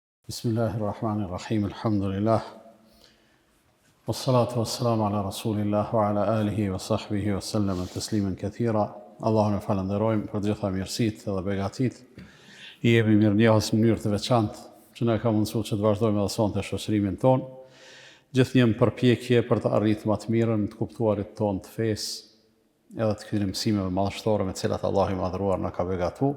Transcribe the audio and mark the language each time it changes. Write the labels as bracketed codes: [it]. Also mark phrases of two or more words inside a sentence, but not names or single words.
[ar] بسم الله الرحمن الرحيم، الحمد لله. والصلاة والسلام على رسول الله وعلى آله وصحبه وسلم تسليما كثيرا. [sq] Allahun e falenderojmë për gjitha mirësitë dhe begatit. I jemi mirënjohës në mënyrë të veçantë që na ka mundësuar që të vazhdojmë edhe sonte shoqërimin ton. Gjithnjë në përpjekje për të arritur më të mirën, të kuptuarit ton të fesë, edhe të këtyre mësimeve madhështore me të cilat Allahu i madhëruar na ka begatuar.